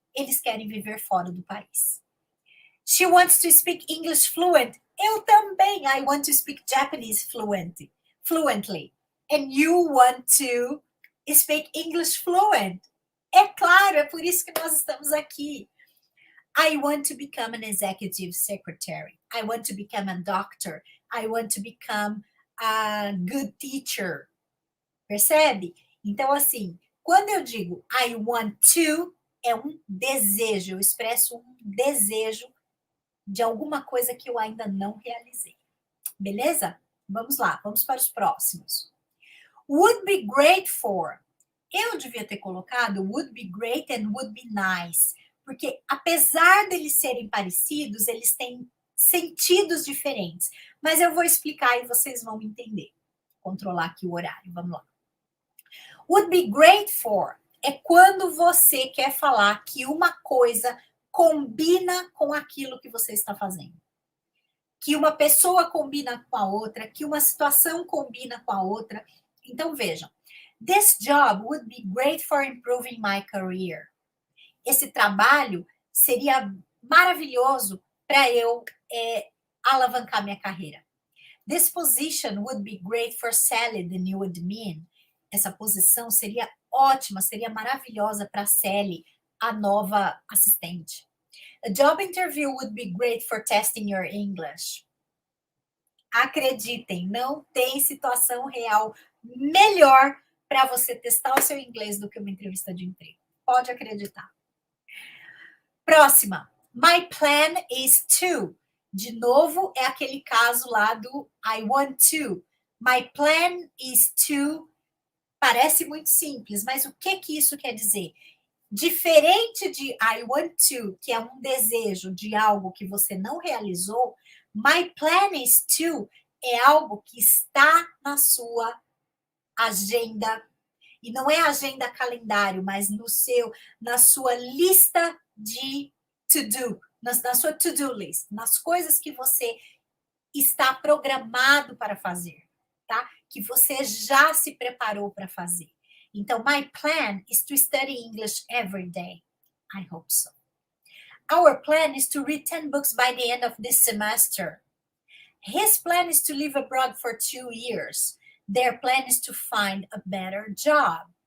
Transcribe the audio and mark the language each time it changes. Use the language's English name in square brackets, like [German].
[Portuguese] Eles querem viver fora do país. [English] She wants to speak English fluent. [Portuguese] Eu também. [English] I want to speak Japanese fluently. And you want to speak English fluent. [Portuguese] É claro, é por isso que nós estamos aqui. [English] I want to become an executive secretary. I want to become a doctor. I want to become a good teacher. [Portuguese] Percebe? Então, assim, quando eu digo [English] I want to, [Portuguese] é um desejo. Eu expresso um desejo de alguma coisa que eu ainda não realizei. Beleza? Vamos lá, vamos para os próximos. [English] Would be great for. [Portuguese] Eu devia ter colocado [English] would be great and would be nice, [Portuguese] porque apesar deles serem parecidos, eles têm sentidos diferentes. Mas eu vou explicar e vocês vão entender. Controlar aqui o horário, vamos lá. [English] Would be great for [Portuguese] é quando você quer falar que uma coisa combina com aquilo que você está fazendo. Que uma pessoa combina com a outra, que uma situação combina com a outra. Então, vejam. [English] This job would be great for improving my career. [Portuguese] Esse trabalho seria maravilhoso para eu alavancar minha carreira. [English] This position would be great for Sally, the new admin. [Portuguese] Essa posição seria ótima, seria maravilhosa para Sally, a nova assistente. [English] A job interview would be great for testing your English. [Portuguese] Acreditem, não tem situação real melhor para você testar o seu inglês do que uma entrevista de emprego. Pode acreditar. Próxima. [English] My plan is to. [Portuguese] De novo, é aquele caso lá do [English] I want to. My plan is to. [Portuguese] Parece muito simples, mas o que isso quer dizer? Diferente de [English] I want to, [Portuguese] que é um desejo de algo que você não realizou, [English] my plan is to [Portuguese] é algo que está na sua agenda. E não é agenda calendário, mas na sua lista de to-do, na sua to-do list, nas coisas que você está programado para fazer, tá? Que você já se preparou para fazer. Então, [English] my plan is to study English every day. I hope so. Our plan is to read 10 books by the end of this semester. His plan is to live abroad for 2 years. Their plan is to find a better job.